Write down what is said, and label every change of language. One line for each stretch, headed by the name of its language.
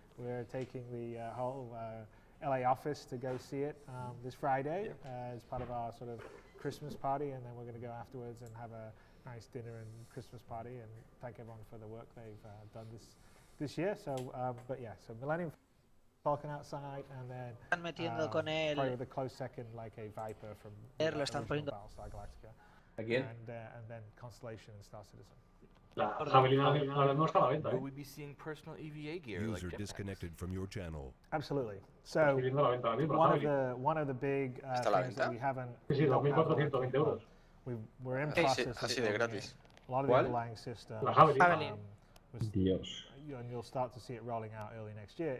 English: We're taking the whole LA office to go see it this Friday as part of our sort of Christmas party, and then we're going to go afterwards and have a nice dinner and Christmas party, and thank everyone for the work they've done this year. So, but yeah, so Millennium Falcon outside, and then
Spanish: están metiendo con él.
English: probably with a close second, like a Viper from
Spanish: Lo están poniendo.
English: Battlestar Galactica.
Spanish: ¿A quién?
English: And then Constellation and Star Citizen.
Spanish: La Javelin ahora no está a la venta.
English: Will we be seeing personal EVA gear? User disconnected from your channel. Absolutely. So one of the big things that we haven't.
Spanish: Sí, 2.420 euros.
English: We're in process.
Spanish: Así de gratis.
English: A lot of the underlying system.
Spanish: La Javelin. Dios.
English: And you'll start to see it rolling out early next year.